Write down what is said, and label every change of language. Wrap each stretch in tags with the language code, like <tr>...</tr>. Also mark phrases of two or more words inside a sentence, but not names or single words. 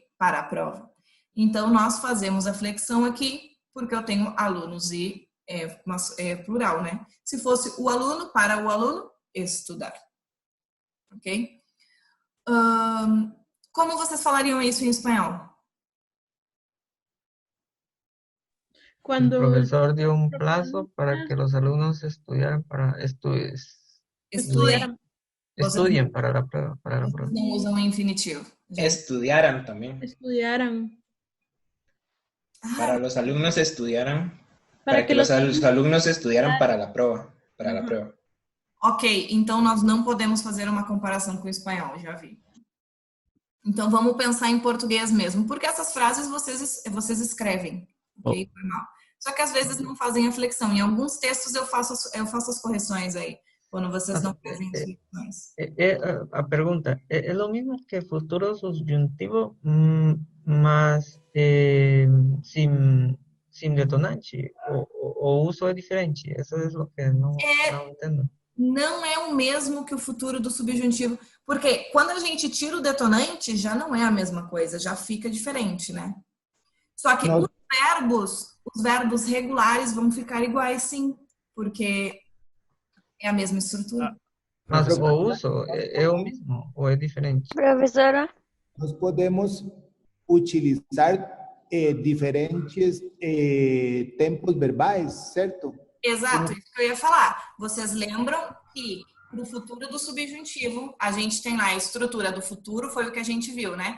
<pt>Para a prova. Então nós fazemos a flexão aqui porque eu tenho alunos e plural, né? Se fosse o aluno, para o aluno estudar, ok? Como vocês falariam isso em espanhol?</pt> <es>El Cuando profesor dio un plazo para que los alumnos estudiaran estudiaran. estudien para la prueba.</es> <pt>Vocês não usam o infinitivo.</pt> <es>Estudiaran también. Estudiaran. Para los alumnos estudiaran. Para Para que los alumnos estudiaran para la prueba. Para la prueba.</es> <pt>Ok, então nós não podemos fazer uma comparação com o espanhol, já vi. Então vamos pensar em português mesmo, porque essas frases vocês escrevem, ok? Normal. Só que às vezes não fazem a flexão. Em alguns textos eu faço as correções aí, quando vocês não fazem as flexões.</pt> <es>A pregunta, ¿es lo mismo que futuro subjuntivo, mas sin detonante? ¿O uso es diferente? Eso es lo que no entiendo.</es> <pt>Não é o mesmo que o futuro do subjuntivo, porque quando a gente tira o detonante, já não é a mesma coisa, já fica diferente, né? Só que os verbos regulares vão ficar iguais, sim, porque é a mesma estrutura. Mas o uso</pt> <es>es o mismo o es diferente? Profesora,</es> <pt>Nós podemos utilizar diferentes tempos verbais, certo? Exato, isso que eu ia falar. Vocês lembram que para o futuro do subjuntivo, a gente tem lá a estrutura do futuro, foi o que a gente viu, né?</pt>